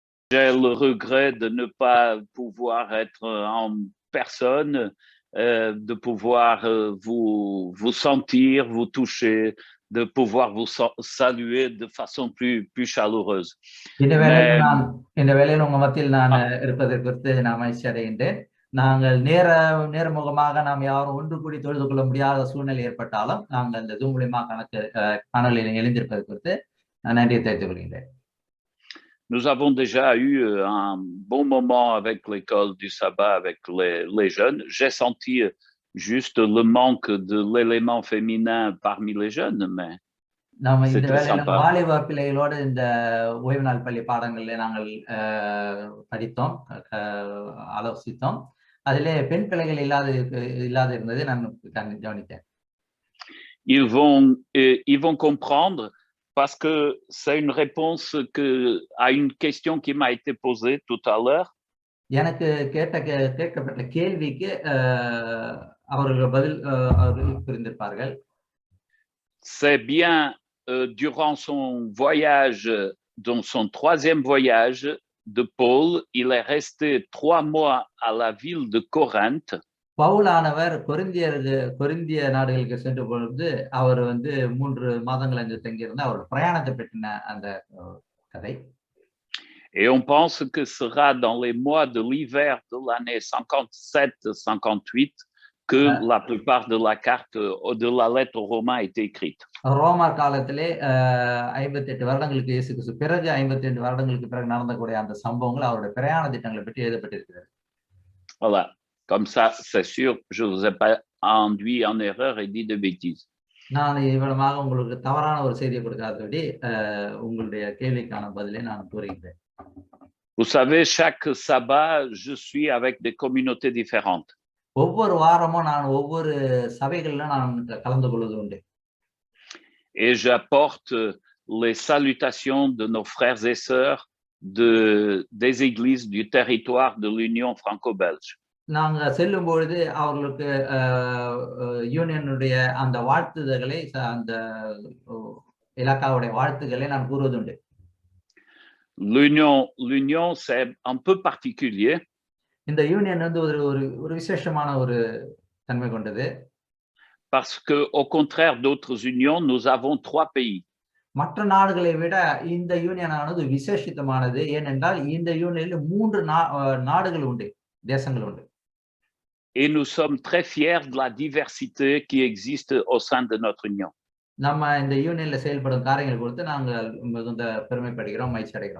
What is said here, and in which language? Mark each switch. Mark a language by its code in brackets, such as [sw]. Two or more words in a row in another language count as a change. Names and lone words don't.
[fr] J'ai le regret de ne pas pouvoir être en personne, de pouvoir vous sentir, vous toucher, de pouvoir vous saluer de façon plus chaleureuse. [ta] இந்த வேளையில [fr] Mais [ta] நான் இந்த வேளையில உங்க மத்தியில் நான் இருப்பதை குறித்து நான் மகிழ்ச்சி அடைகின்றேன். நாங்கள் நேர்முகமாக நாம் யாரும் ஒன்று கூடி தொழுது கொள்ள முடியாத சூழ்நிலை ஏற்பட்டாலும் நாங்கள் இந்த ஜூம் மூலியமா காணொலியில் இணைந்திருப்பது குறித்து நான் நன்றியை தெரிவித்துக் கொள்கின்றேன். [fr] nous avons déjà eu un bon moment avec l'école du sabbat, avec les jeunes. J'ai senti juste le manque de l'élément féminin parmi les jeunes, mais [ta] நாம இந்த [fr] c'était [ta] வேளையில [fr] sympa. [ta] வாலிப பிள்ளைகளோடு இந்த ஓய்வு நாள் பள்ளி பாடங்களில் நாங்கள் படித்தோம், ஆலோசித்தோம். அதிலே பெண் பிள்ளைகள் இல்லாத இருந்ததை நான் கவனித்தேன். [fr] Ils vont comprendre parce que c'est une réponse à une question qui m'a été posée tout à l'heure. [ta] எனக்கு கேட்கப்பட்ட கேள்விக்கு அவர்கள் பதில் புரிந்திருப்பார்கள். [fr] C'est bien durant son voyage, dans son 3e voyage de Paul, il est resté 3 mois à la ville de Corinthe. [ta] பவுலானவர் கொரிந்திய நாடுகளுக்கு சென்ற பொழுது அவர் 3 மாதங்கள் அங்கு தங்கியிருந்த அவர் பிரயாணத்தை பற்றின அந்த கதை. [fr] Et on pense que sera dans les mois de l'hiver de l'année 57-58 que la plupart de la carte de la lettre aux Romains a été écrite. [ta] ரோமர் காலத்திலே 58 வருடங்களுக்கு இயேசுக்கு பிறகு 52 வருடங்களுக்கு பிறகு நடந்தக்கூடிய அந்த சம்பவங்கள் அவருடைய பிரயாண திட்டங்களை பற்றி எழுதப்பட்டிருக்கிறது. [fr] Voilà, comme ça c'est sûr, je vous ai pas induit en erreur et dit de bêtises. [ta] நான் இவ்வளவாக உங்களுக்கு தவறான ஒரு செய்தியை கொடுக்காதபடி உங்களுடைய கேள்விக்கான பதிலை நான் கூறுகிறேன். [fr] Vous savez, chaque sabbat, je suis avec des communautés différentes. [ta] ஒவ்வொரு வாரமும் நான் ஒவ்வொரு சபைகளில நான் கலந்து கொள்வது உண்டு. [fr] Et j'apporte les salutations de nos frères et sœurs des églises du territoire de l'Union franco-belge. [ta] நாங்க செல்லும் பொழுது அவர்களுக்கு யூனியனுடைய அந்த வாழ்த்துதல்களை அந்த இலாக்காவுடைய வாழ்த்துக்களை நான் கூறுவதுண்டு. [fr] L'Union c'est un peu particulier. [ta] இந்த யூனியன் ஒரு விசேஷமான ஒரு தன்மை கொண்டது. [fr] Parce que au contraire d'autres unions, nous avons 3 pays. [ta] மற்ற நாடுகளை விட இந்த யூனியனானது விசேஷித்தமானது. ஏனென்றால் இந்த யூனியனில் 3 நாடுகள் உண்டு, தேசங்கள் உண்டு. [fr] Et nous sommes très fiers de la diversité qui existe au sein de notre union. [ta] நம்ம இந்த யூனியன்ல செயல்படும் காரியங்கள் குறித்து நாங்கள் மிகுந்த பெருமைப்படுகிறோம், மகிழ்ச்சி அடைகிறோம்.